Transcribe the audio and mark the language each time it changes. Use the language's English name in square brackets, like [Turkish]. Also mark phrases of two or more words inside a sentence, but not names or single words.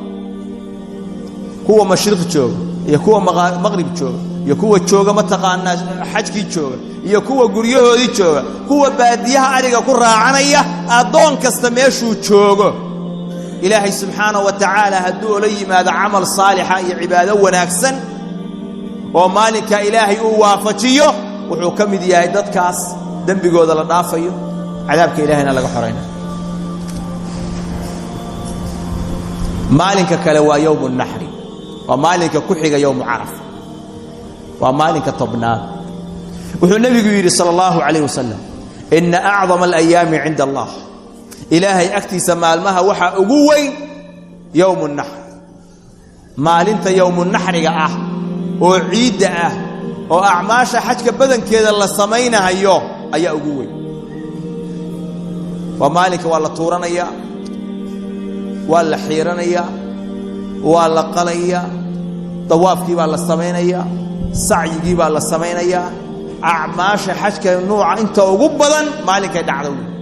[Somali] kuwa mashriq jooga iyo kuwa maghrib jooga iyo kuwa jooga ma taqaana xajkii jooga iyo kuwa guryahoodii jooga kuwa baadiyaha ariga ku raacanaya adoon kasta meeshuu joogo ilaahay [Arabic] سبحانه وتعالى [Somali] haduu la yimaado amal saalixa iyo cibaado wanaagsan oo maalinka ilaahay uu waafajiyo wuxuu kamid yahay dadkaas dambigooda la dhaafayo cadaabka ilaahayna laga xoreynayo maalinka kale waa [Arabic] يوم النحر [Somali] waa maalinka ku xiga [Arabic] يوم عرفة [Somali] waa maalinka tobnaad wuxuu nabigu yiri [Arabic] صلى الله عليه وسلم إن أعظم الأيام عند الله [Somali] ilaahay agtiisa maalmaha waxa ugu weyn [Arabic] يوم النحر [Somali] maalinta yawm an-nahriga ah oo ciida ah oo acmaasha xajka badankeeda la sameeynayo ayaa ugu weyn waa maalinka waa la tuuranaya waa la xiiranaya waa la qalaya tawaafkii baa la sameeynaya sacyigii baa la sameeynaya acmaasha xajka nooca inta ugu badan maalinka dhacdo